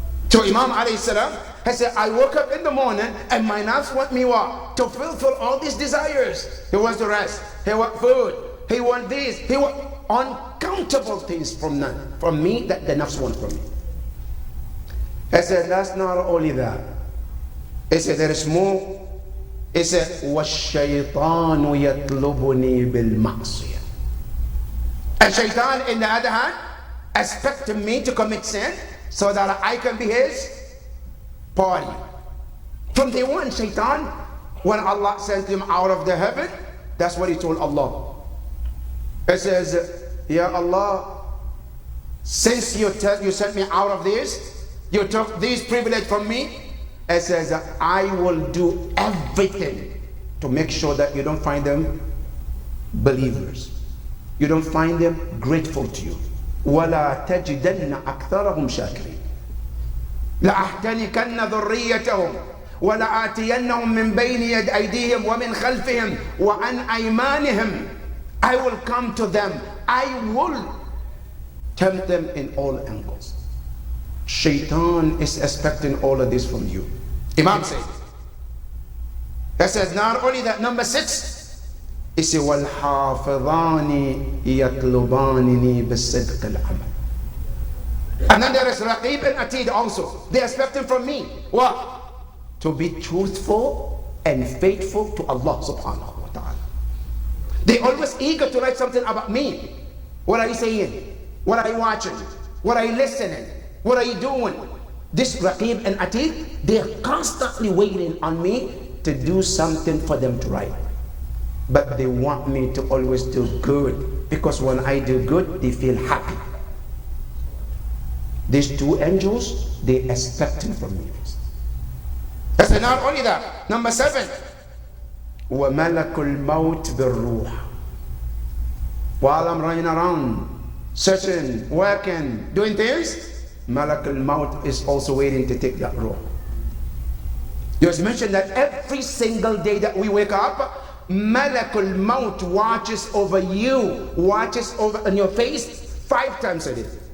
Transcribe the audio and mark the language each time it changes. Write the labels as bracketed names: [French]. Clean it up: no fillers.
[English] So Imam alayhi salam has said, I woke up in the morning and my nafs want me what? To fulfill all these desires. He wants to rest. He wants food. He wants this. He wants uncountable things from me that the nafs wants from me. He said, that's not only that. He said, there is more. He said, [Arabic] وَالشَّيْطَانُ يَطْلُبُنِي بِالْمَعْصِيَةِ. [English] And shaitan, in the other hand, expecting me to commit sin so that I can be his party. From day one, shaitan, when Allah sent him out of the heaven, that's what he told Allah. He says, Ya Allah, since you sent me out of this, you took this privilege from me, it says, I will do everything to make sure that you don't find them believers. You don't find them grateful to you. [Arabic] وَلَا تَجِدَنَّ أَكْثَرَهُمْ شَاكِرِينَ لَأَحْتَنِكَنَّ ذُرِّيَّتَهُمْ وَلَآتِيَنَّهُمْ مِنْ بَيْنِ أَيْدِيهِمْ وَمِنْ خَلْفِهِمْ وَعَنْ أَيْمَانِهِمْ. [English] I will come to them. I will tempt them in all angles. Shaitan is expecting all of this from you. Imam said. That says not only that. Number 6, it says [Arabic] وَالْحَافِظَانِ يَطْلُبَانِنِي بِالصِّدْقِ الْعَمَلِ. [English] And then there is Raqib and Atid also. They are expecting from me what? To be truthful and faithful to Allah subhanahu wa ta'ala. They always eager to write something about me. What are you saying? What are you watching? What are you listening? What are you doing? This Raqib and Atid, they are constantly waiting on me to do something for them to write. But they want me to always do good, because when I do good, they feel happy. These two angels, they expecting from me. That's not only that. Number 7, [Arabic] وَمَلَكُ الْمَوْتِ بِالرُّوحِ. [English] While I'm running around, searching, working, doing things, Malak al-Maut is also waiting to take that ruh. You just mentioned that every single day that we wake up, Malak al-Maut watches over you, watches over on your face 5 times a day.